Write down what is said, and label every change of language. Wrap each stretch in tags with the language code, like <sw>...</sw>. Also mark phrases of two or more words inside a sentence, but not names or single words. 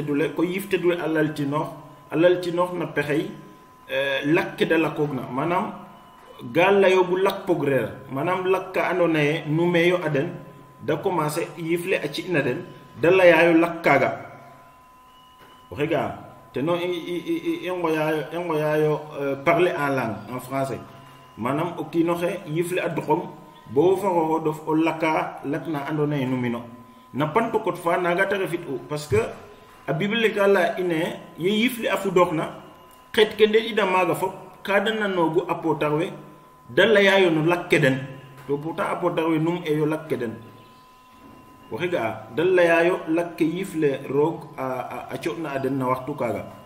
<snf>dule ko yifte dule alaltino na pexey lakke de la kogna manam galayo gu lak pogrer manam lakka andona numeyo aden da commencer yifle a ci na den da la yayo lakkaga waxiga te non engo yayo</snf> <fr>parler en langue en français</fr> <snf>manam o kino xe yifle a doxom bo fa ho dof o lakna andona numino na panto kot fa naga ta refit o</snf> <fr>parce que</fr> <snf>a bible kala ine ye yifle afu doxna xet ke de ida maga fop ka dana nogu apotarwe dalla yayo no lakkeden to pourtant apotarwe num e yo lakkeden waxiga dalla yayo lakke yifle rog a ciotna aden na waxtu kaga</snf>